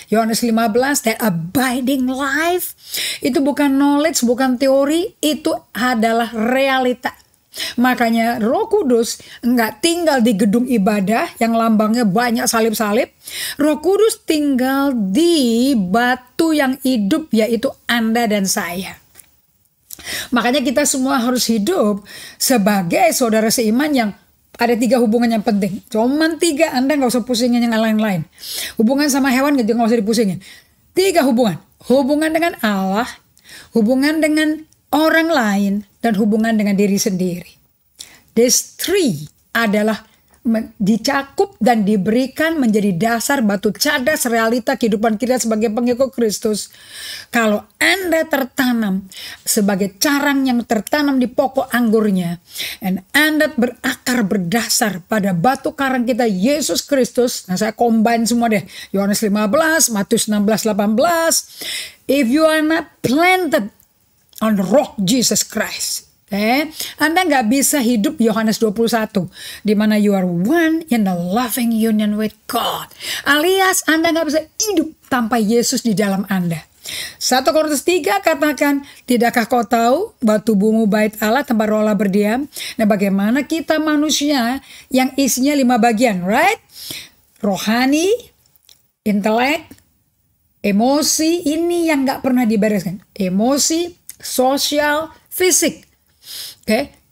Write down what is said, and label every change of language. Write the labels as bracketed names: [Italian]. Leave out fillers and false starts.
[English] Yohanes 15, that abiding life. [Indonesian] Itu bukan knowledge, bukan teori, itu adalah realita. Makanya Roh Kudus enggak tinggal di gedung ibadah yang lambangnya banyak salib-salib. Roh Kudus tinggal di batu yang hidup, yaitu Anda dan saya. Makanya kita semua harus hidup sebagai saudara seiman yang ada 3 hubungan yang penting. Cuman 3, Anda nggak usah pusingin yang lain-lain. Hubungan sama hewan gitu nggak usah dipusingin. 3 hubungan. Hubungan dengan Allah, hubungan dengan orang lain, dan hubungan dengan diri sendiri. These 3 adalah dicakup dan diberikan menjadi dasar batu cadas realita kehidupan kita sebagai pengikut Kristus. Kalau Anda tertanam sebagai carang yang tertanam di pokok anggurnya, dan Anda berakar berdasar pada batu karang kita Yesus Kristus. Nah, saya combine semua deh. Yohanes 15, Matius 16, 18. [English] If you are not planted on rock Jesus Christ, [Indonesian] Anda nggak bisa hidup [English] Yohanes 21, [Indonesian] di mana [English] you are one in the loving union with God. [Indonesian] Alias Anda nggak bisa hidup tanpa Yesus di dalam Anda. 1 Korintus 3 katakan, tidakkah kau tahu bahwa tubuhmu bait Allah, tempat Roh Allah berdiam? Nah, bagaimana kita manusia yang isinya 5 bagian, right? Rohani, intelek, emosi, ini yang nggak pernah dibereskan. Emosi, sosial, fisik. Oke,